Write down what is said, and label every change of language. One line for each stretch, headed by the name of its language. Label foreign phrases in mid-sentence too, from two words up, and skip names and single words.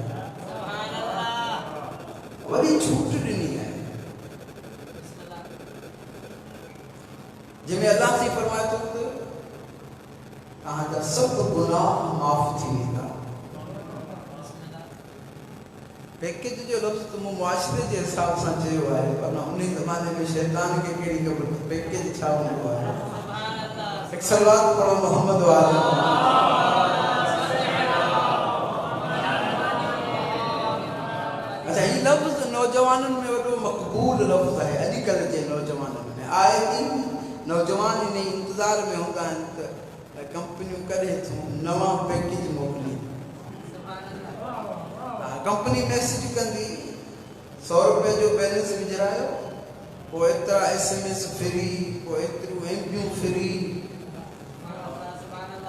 Sindhi: वॾी छूट ॾिनी आहे, जंहिंमें अल्लाह साईं फरमाए थो त तव्हांजा सभु गुनाह माफ़ थी वेंदा। पैकेज जो लफ़्ज़ तो मूं मुआशरे जे हिसाब सां चयो आहे, पर उन ज़माने में शैतान खे कहिड़ी ख़बर पैकेज छा हूंदो आहे। हिकु सलात पढ़ो मोहम्मद वाले। अच्छा ये लफ्ज़ नौजवाननि में वॾो मक़बूल लफ्ज़ आहे अॼुकल्ह जे नौजवाननि में। आए दिन नौजवान इन इंतज़ार में हूंदा आहिनि त कंपनियूं कॾहिं थियूं नवां पैकेज मोकिली। कंपनी मैसेज कंदी 100 रुपए जो बैलेंस विझरायो, पोइ एतिरा SMS फ्री, पोइ एतिरियूं MBयूं फ्री।